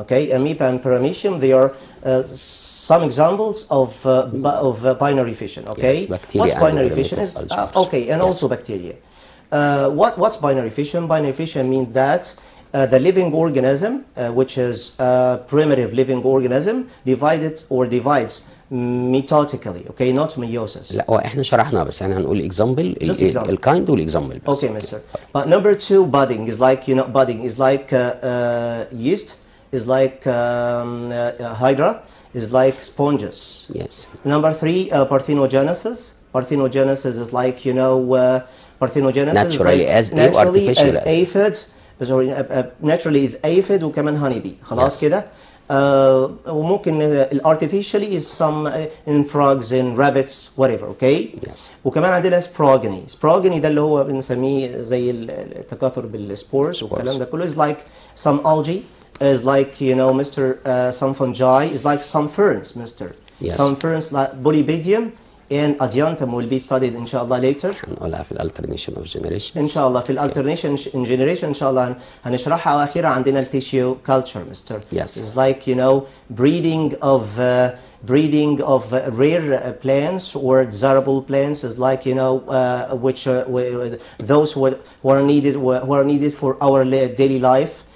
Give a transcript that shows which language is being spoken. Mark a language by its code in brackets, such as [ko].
[en] Okay, amoeba and paramecium, they are some examples of binary fission. Okay, yes, bacteria. What's binary fission is okay, and yes, also bacteria. What's binary fission? Binary fission means that the living organism, which is a primitive living organism, divides mitotically. Okay, not meiosis. [ar] لا هو احنا شرحنا بس احنا هنقول example الكايند والاكزامبل بس. [en] Okay, Mr. But number 2, budding is like, you know, budding is like yeast, is like hydra, is like sponges. Yes. Number 3, parthenogenesis. Parthenogenesis is like, you know, parthenogenesis naturally like, as artificial as aphid. Sorry, naturally is aphid وكمان honeybee. [ar] خلاص [en] yes. [ar] كده. [en] وممكن artificially is some in frogs, in rabbits, whatever. Okay. Yes. [ar] وكمان عندنا sprogeny. [en] Sprogeny [ar] ده اللي هو بنسميه زي التكاثر بالسبورز والكلام ده كله, [en] is like some algae, is like, you know, Mr. Some fungi, is like some ferns, Mr. Yes. Some ferns like Bolybedium and Adiantum will be studied inshallah later. [ar] هنقولها في alternation of generations. ان شاء الله في alternation in generation ان شاء الله هنشرحها. واخيرا عندنا tissue culture, Mr. [en] Yes. It's like, you know, breeding of rare plants or desirable plants, is like, you know, which those who are needed for our daily life.